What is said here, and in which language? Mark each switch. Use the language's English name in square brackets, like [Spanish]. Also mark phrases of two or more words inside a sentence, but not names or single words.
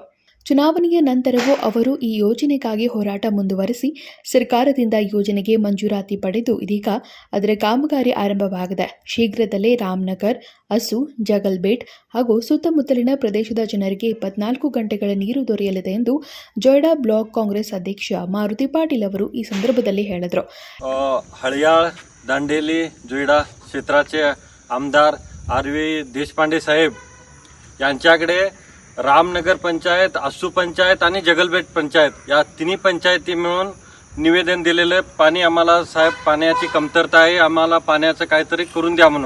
[Kannada] ಚುನಾವಣೆಯ ನಂತರವೂ ಅವರು ಈ ಯೋಜನೆಗಾಗಿ ಹೋರಾಟ ಮುಂದುವರೆಸಿ ಸರ್ಕಾರದಿಂದ ಯೋಜನೆಗೆ ಮಂಜೂರಾತಿ ಪಡೆದು ಇದೀಗ ಅದರ ಕಾಮಗಾರಿ ಆರಂಭವಾಗಿದೆ. ಶೀಘ್ರದಲ್ಲೇ ರಾಮನಗರ್, ಅಸು, ಜಗಲ್ಬೇಟ್ ಹಾಗೂ ಸುತ್ತಮುತ್ತಲಿನ ಪ್ರದೇಶದ ಜನರಿಗೆ 24 ಗಂಟೆಗಳ ನೀರು ದೊರೆಯಲಿದೆ ಎಂದು ಜೊಯ್ಡಾ ಬ್ಲಾಕ್ ಕಾಂಗ್ರೆಸ್ ಅಧ್ಯಕ್ಷ ಮಾರುತಿ ಪಾಟೀಲ್ ಅವರು ಈ ಸಂದರ್ಭದಲ್ಲಿ ಹೇಳಿದರು. [Marathi] हळियाळ, दांडेली, जोईडा क्षेत्राचे आमदार आर.वी. देशपांडे साहेब यांच्याकडे रामनगर पंचायत, आसू पंचायत आणि जगलबेट पंचायत या तिन्ही पंचायती मिळून निवेदन दिलेलं. पाणी आम्हाला साहेब, पाण्याची कमतरता आहे, आम्हाला पाण्याचं काहीतरी करून द्या म्हणून.